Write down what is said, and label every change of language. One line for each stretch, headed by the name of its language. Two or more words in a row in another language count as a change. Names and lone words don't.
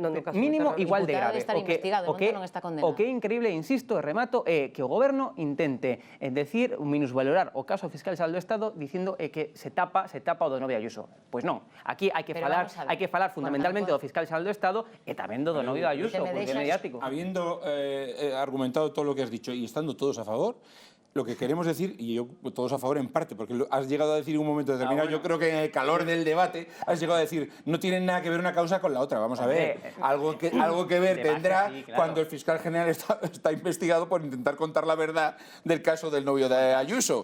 Galician: Mínimo igual de grave. O que é increíble, insisto, e remato, é que o goberno intente decir, minusvalorar o caso fiscal xeral do Estado dicindo que se tapa o do novio Ayuso. Pois non, aquí hai que falar fundamentalmente do fiscal xeral do Estado e tamén do novio Ayuso, porque é mediático.
Spanish: Habiendo argumentado todo lo que has dicho y estando todos a favor, lo que queremos decir, y yo todos a favor en parte, porque has llegado a decir en un momento determinado, yo creo que en el calor del debate has llegado a decir, no tienen nada que ver una causa con la otra. Vamos a ver, algo que ver tendrá cuando el fiscal general está investigado por intentar contar la verdad del caso del novio de Ayuso.